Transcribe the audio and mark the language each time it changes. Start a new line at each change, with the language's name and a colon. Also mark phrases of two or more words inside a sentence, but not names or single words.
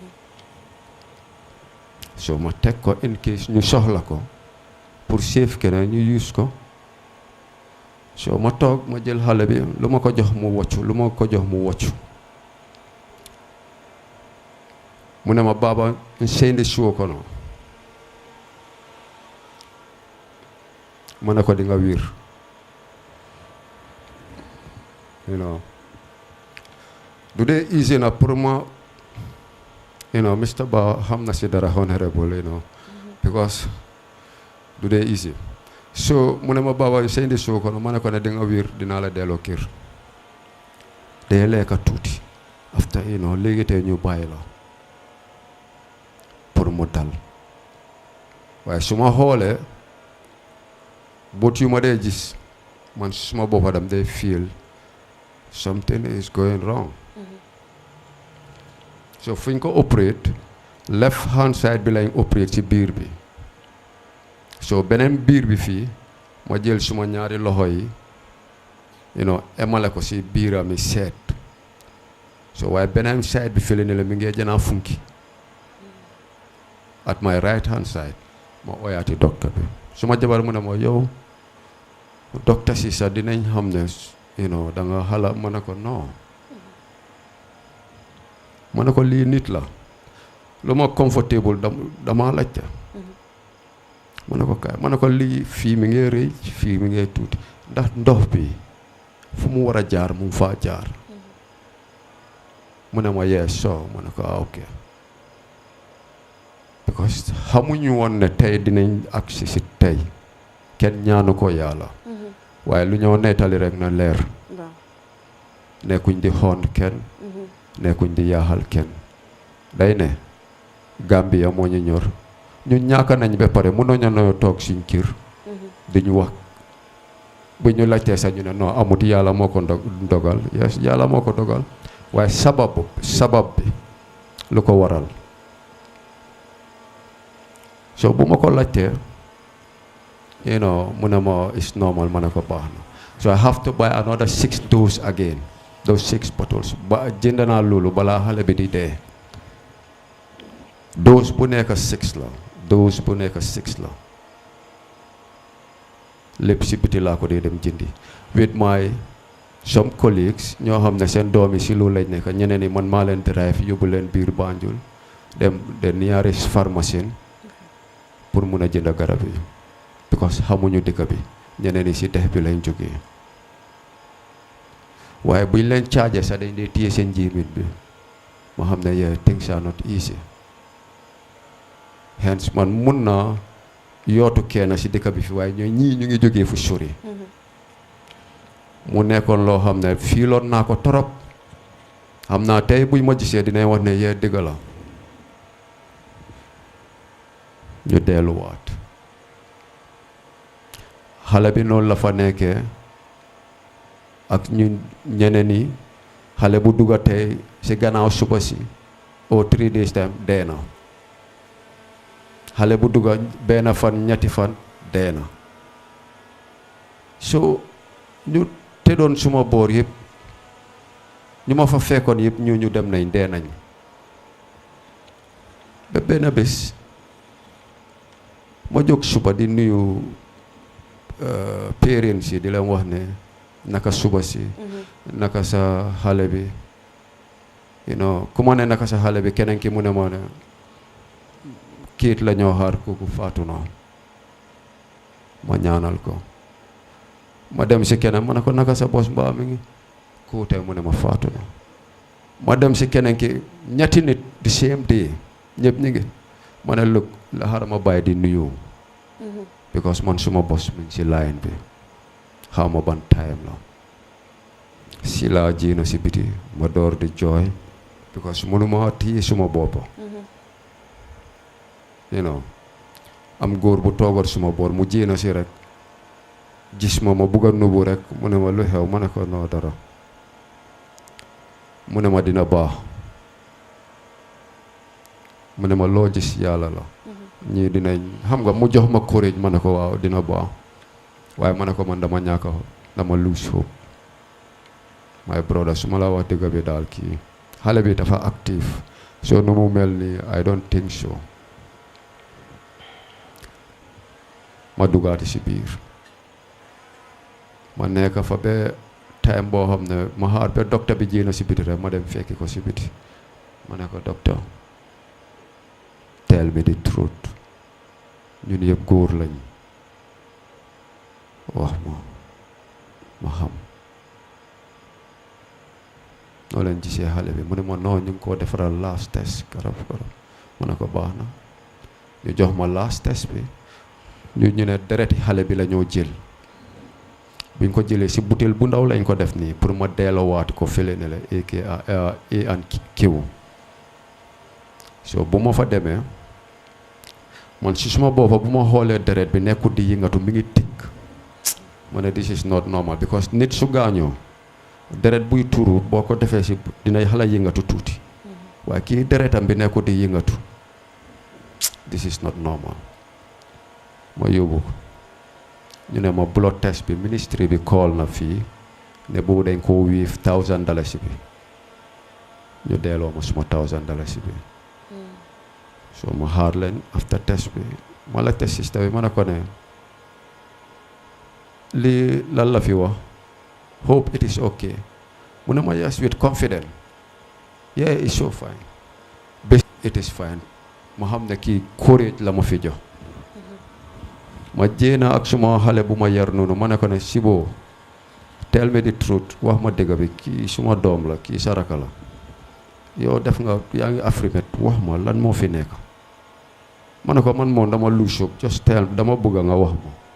Wolof: so ma teg ko
English: in case
Wolof: ñu soxla ko pour save keneen ñu use ko so ma toog ma jël xale bi lu ma ko jox mu woccu lu ma ko jox mu woccu mu ne ma baba nseyndi suwo kono ma ne ko di nga wiir
English: you know
Wolof: du dee easy na pour ma
English: you know
Wolof: Mr. Ba xam na si dara honorable
English: you know because
Wolof: du dee easy so mu ne ma baba nseyndi suwo kono ma ne ko ne di nga wiir dinaa la delloo kër day lekka tuuti
English: after you know
Wolof: léegi tey ñu bàyyi la pour mu dal waaye su ma xoolee bët yu ma dee gis man suma boppa dam day
English: feel something is going wrong
Wolof: so fu ñu ko operate
English: left hand side
Wolof: bi lañ operate ci biir bi so beneen biir bi fii ma jël suma ñaari loxo yi
English: you know
Wolof: emale ko ci biiram yi seet so waaye beneen side bi fële ne la mi ngi janaa funki
English: at my right hand side
Wolof: ma oyaati docteur bi suma jabar mu ne ma yow docteur si sax dinañ xam ne
English: you know
Wolof: da nga xala ma ne ko non ma ne ko lii nit la lu ma comfortable dama laajte ma ne ko kaay ma ne ko lii fii mi ngi rëy fii mi ngi tuuti ndax ndox bi fu mu war a jaar mu faa jaar mu ne ma yes so ma ne ko ok because xamuñu woon ne tey dinañ agsi si tey kenn ñaanu ko yàlla waaye lu ñëw nettali rek na leer nekkuñ di xoon kenn nekkuñ di yaaxal kenn day ne Gambia moo ñu ñor ñun ñàkk nañ ba pare mënoo ñoo toog suñ kër di ñu wax bu ñu laajtee sax ñu ne non amut yàlla moo ko dogal yes yàlla moo ko dogal waaye sabab bi lu ko waral so bu ma ko laajtee
English: you know
Wolof: mu ne ma
English: it's normal
Wolof: ma ne ko baax na
English: so I have to buy another 6 doses again those 6 bottles
Wolof: ba jënd naa loolu balaa xale bi di dee dose bu nekk 6 la dose bu nekk 6 la lépp si biti laa ko dee dem jëndi
English: with my some colleagues
Wolof: ñoo xam ne seen doom yi si loolu lañ nekk ñeneen ni man maa leen drive yóbbu leen biir Banjul dem
English: the nearest
Wolof: pharmacie pour mun a jënd garab yi because xamuñu dëkk bi ñeneen yi si dex bi lañ jógee waaye buñ leen chargé sax dañ dee téye seen njiimit bi ma xam ne
English: yeah things are not easy
Wolof: hence man mun naa yootu kenn si dëkk bi fi waaye ñii ñu ngi jógee fu sori mu nekkoon loo xam ne fiiloon naa ko torop xam naa tey buñ ma gisee dinañ wax ne yee dëgg la ñu delluwaat xale bi noonu la fa nekkee ak ñu ñeneen yi xale bu dugga tey si gannaaw suba si au
English: 3 days time
Wolof: dee na xale bu dugga benn fan ñetti fan dee na so ñu te doon suma boor yëpp ñu ma fa fekkoon yëpp ñu dem nañ dee nañ ba benn bés ma jóg suba di nuyu parents yi di leen wax ne naka suba si naka sa xale bi
English: you know
Wolof: ku ma ne naka sa xale bi keneen ki mu ne moo ne kiit la ñoo xaar kooku faatu na ma ñaanal ko ma dem si keneen ma ne ko naka sa bos mbaa mi ngi kuute mu ne ma faatu na ma dem si keneen ki ñetti nit di
English: same day
Wolof: ñëpp ñu ngi ma ne look la xaaral ma bàyyi di nuyu because man suma bos mi ngi si line bi xaw ma ban time la si laa jiina si biti ma door di jooy because mënuma téye suma bopp
English: you know
Wolof: am góor bu toogal suma boor mu jiina si rek gis ma bugg a nubu rek mu ne ma lu xew ma ne ko noo dara mu ne ma dina baax mu ne ma loo gis yàlla la ñii dinañ xam nga mu jox ma courage ma ne ko waaw dina baax waaye ma ne ko man dama ñàkk dama
English: lose hope my brother
Wolof: su ma la wax dëgg bi daal kii xale bi dafa active so nu mu mel ni
English: I don't think so
Wolof: ma dugaati si biir ma nekk fa ba time boo xam ne ma xaar ba docteur bi jéena si biti rek ma dem fekki ko si biti ma ne ko docteur
English: tell me the truth
Wolof: ñun yëpp góor lañ wax ma xam noo leen gisee xale bi mu ne ma non ñu ngi koo defaral
English: last test
Wolof: garab mu ne ko baax na ñu jox ma
English: last test
Wolof: bi ñu ne dereti xale bi la ñoo jël biñ ko jëlee si butéel bu ndaw lañ ko def nii pour ma delloowaat ko fële ne la kiw so bu ma fa demee man si suma boppa bu ma xoolee deret bi nekkut di yëngatu mi ngi tikk ma ne this
English: is not normal because
Wolof: nit su gaañoo deret buy turu boo ko defee si dina xala yëngatu tuuti waaye kii deretam bi nekkut di yëngatu
English: this is not normal
Wolof: ma yóbbu ko ñu ne ma
English: blood test
Wolof: bi ministry bi call na fii ne boobu dañ ko wiif $1,000 bi ñu delloo ma suma $1,000 bi so ma xaar leen
English: after test
Wolof: bi ma la test système bi ma ne ko ne lii lan la fi wax
English: hope it is okay
Wolof: mu ne ma
English: yes with confidence yeah it's so fine best it is fine
Wolof: ma xam ne kii courage la ma fi jox ma jéena ak suma xale bu ma yar noonu ma ne ko ne Sibo
English: tell me the truth
Wolof: wax ma dëgg bi kii suma doom la kii saraka la yow def nga yaa ngi Afrique wax ma lan moo fi nekk ma ne ko man moom dama luusub
English: just tell
Wolof: dama bëgg nga wax ma